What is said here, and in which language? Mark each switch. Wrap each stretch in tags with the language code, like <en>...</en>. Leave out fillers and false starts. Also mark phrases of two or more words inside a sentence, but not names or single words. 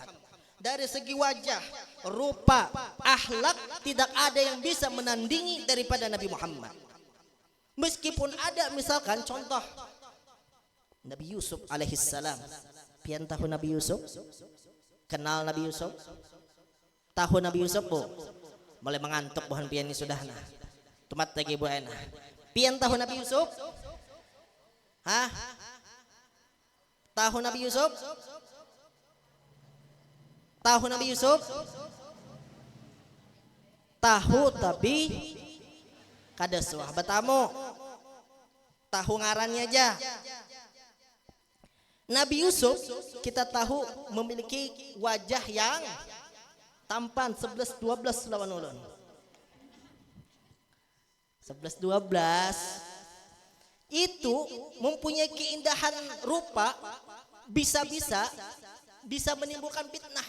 <id>Dari segi wajah, rupa, akhlak, tidak ada yang bisa menandingi daripada Nabi Muhammad. Meskipun ada misalkan contoh Nabi Yusuf alaihissalam.</id> <bjn>Pian tahu Nabi Yusuf? Kenal Nabi Yusuf? Tahu Nabi Yusuf Bu? Mulai mengantuk buhan pian ini sudah nah. Tumat lagi Bu Ena. Pian tahu Nabi Yusuf? Hah? Tahu Nabi Yusuf? Tahu Nabi Yusuf? Tahu tapi kada suah batamu. Tahu ngarannya aja. Nabi Yusuf kita tahu memiliki wajah yang tampan 11-12 lawan ulun.</bjn> <id>11-12 itu mempunyai keindahan rupa, bisa menimbulkan fitnah.</id>